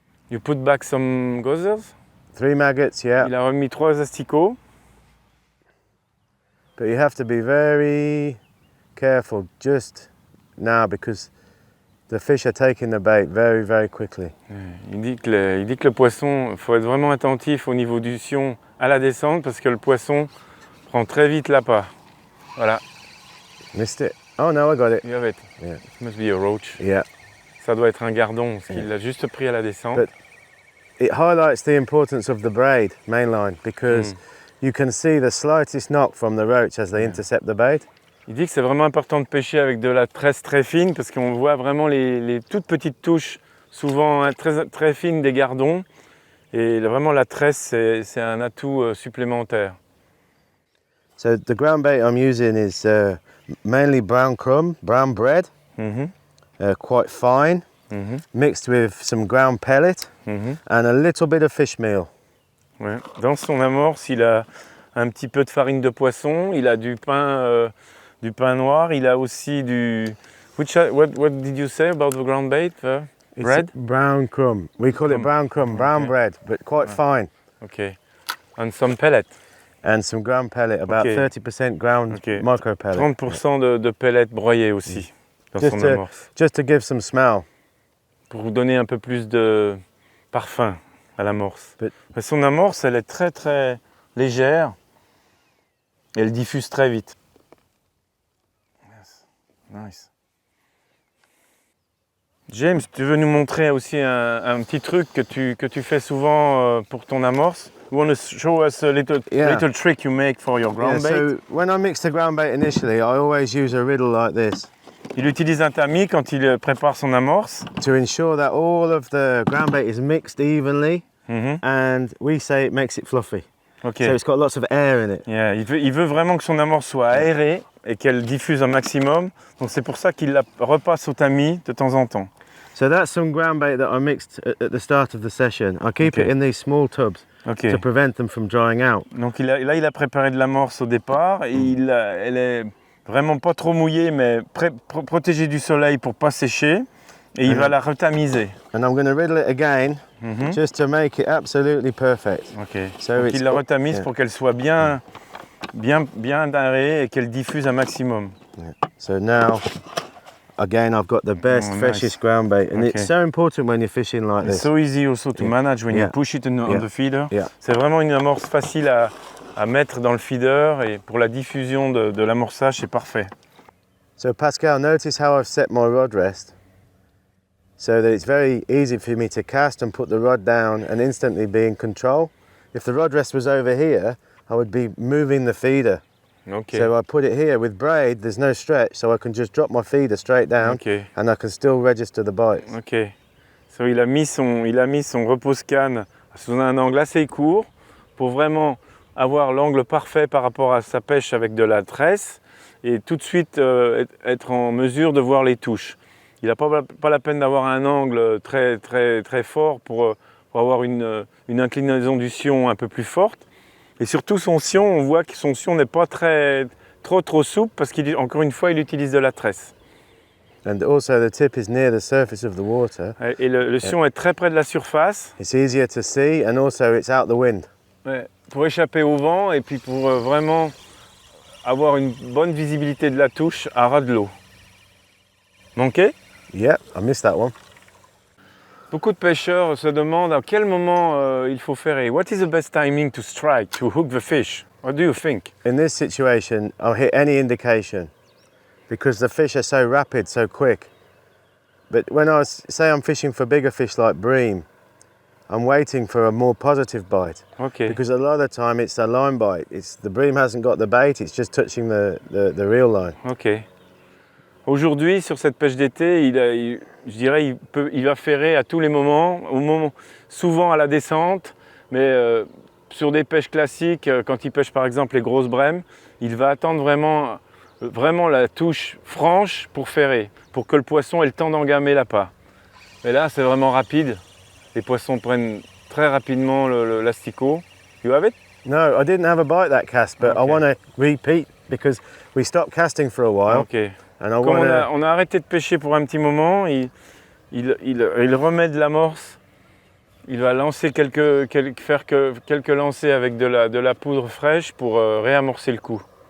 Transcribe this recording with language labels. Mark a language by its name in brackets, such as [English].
[English] You put back some gozzers. 3 maggots, yeah. [French] Il a remis 3 asticots. [English] But you have to be very careful just now because the fish are taking the bait very, very quickly. [French] Il dit que le poisson, il faut être vraiment attentif au niveau du sion à la descente parce que le poisson prend très vite l'appât. Voilà, [English] Missed it? Oh no, I got it. you have it. Yeah. It must be a roach. Yeah. [French] Ça doit être un gardon parce qu'il l'a juste pris à la descente. [English] But it highlights the importance of the braid mainline because you can see the slightest knock from the roach as they intercept the bait. [French] Il dit que c'est vraiment important de pêcher avec de la tresse très fine parce qu'on voit vraiment les toutes petites touches, souvent très, très fines des gardons. Et vraiment la tresse, c'est un atout supplémentaire. [English] So the ground bait I'm using is mainly brown crumb, brown bread, Mhm, quite fine, mhm, mixed with some ground pellet mhm. and a little bit of fish meal. [French] Ouais. Dans son amorce, il a un petit peu de farine de poisson, il a du pain noir, il a aussi du... [English] What did you say about the ground bait? It's Bread? brown crumb. We call it brown crumb, brown Okay. bread, but quite fine. Ok. And some pellet. And some ground pellet, about Okay. 30% ground Okay. micro pellet. [French] 30% de pellets broyés aussi dans [English] Just [French] son [English] to, [French] amorce. [English] just to give some smell. [French] Pour vous donner un peu plus de parfum à l'amorce. [English] But- [French] Mais son amorce, elle est très très légère et elle diffuse très vite. [English] Yes. Nice. [French] James, tu veux nous montrer aussi un petit truc que tu fais souvent pour ton amorce? [English] You want to show us a little trick you make for your ground bait? So when I mix the ground bait initially, I always use a riddle like this [French] Il utilise un tamis quand il prépare son amorce. [English] to ensure that all of the ground bait is mixed evenly, Mhm. and we say it makes it fluffy. Ok. So it's got lots of air in it. [French] Yeah, il veut vraiment que son amorce soit aérée et qu'elle diffuse un maximum. Donc c'est pour ça qu'il la repasse au tamis de temps en temps. [English] So that's some ground bait that I mixed at the start of the session. I keep it Okay. in these small tubs Ok. to prevent them from drying out. [French] Donc il a préparé de l'amorce au départ et elle est vraiment pas trop mouillée mais protégée du soleil pour pas sécher et il va la retamiser. [English] And I'm going to riddle it again Mhm. just to make it absolutely perfect. Ok. So [French] Donc [English] it's [French] il la retamise [English] yeah. [French] pour qu'elle soit bien aérée et qu'elle diffuse un maximum. [English] So now, again, I've got the best, Oh, nice. freshest ground bait, and Okay. it's so important when you're fishing like It's this. so easy also to Yeah. manage when you Yeah. push it on Yeah. the feeder. Yeah. [French] C'est vraiment une amorce facile à mettre dans le feeder et pour la diffusion de l'amorçage, c'est parfait. [English] So Pascal, notice how I've set my rod rest so that it's very easy for me to cast and put the rod down and instantly be in control. If the rod rest was over here, I would be moving the feeder. Ok. So I put it here with braid, there's no stretch, so I can just drop my feeder straight down Ok. and I can still register the bites. Ok. [French] So, il a mis son repose-canne sous un angle assez court pour vraiment avoir l'angle parfait par rapport à sa pêche avec de la tresse et tout de suite être en mesure de voir les touches. Il n'a pas la peine d'avoir un angle très, très, très fort pour avoir une inclinaison du sion un peu plus forte. Et surtout son sion, on voit que son sion n'est pas trop souple parce qu'encore une fois, il utilise de la tresse. [English] And also the tip is near the surface of the water. [French] Et le sion est très près de la surface. [English] It's easier to see and also it's out the wind. [French] Ouais, pour échapper au vent et puis pour vraiment avoir une bonne visibilité de la touche à ras de l'eau. Manqué? [English] Yep, I missed that one. [French] Beaucoup de pêcheurs se demandent à quel moment il faut ferrer. [English] What is the best timing to strike, to hook the fish? What do you think? In this situation, I'll hit any indication because the fish are so rapid, so quick. But when say I'm fishing for bigger fish like bream, I'm waiting for a more positive bite. Ok. Because a lot of the time it's a line bite. The bream hasn't got the bait, it's just touching the reel line. Ok. [French] Aujourd'hui, sur cette pêche d'été, je dirais il va ferrer à tous les moments, souvent à la descente, mais sur des pêches classiques, quand il pêche par exemple les grosses brèmes, il va attendre vraiment la touche franche pour ferrer, pour que le poisson ait le temps d'engamer l'appât. Et là, c'est vraiment rapide. Les poissons prennent très rapidement l'asticot. [English] You have it? No, I didn't have a bite that cast, but I want to repeat because we stopped casting for a while. Ok. And I [French] Comme [English] wanna... [French] on a arrêté de pêcher pour un petit moment, il remet de l'amorce. Il va lancer faire quelques lancers avec de la poudre fraîche pour réamorcer le coup.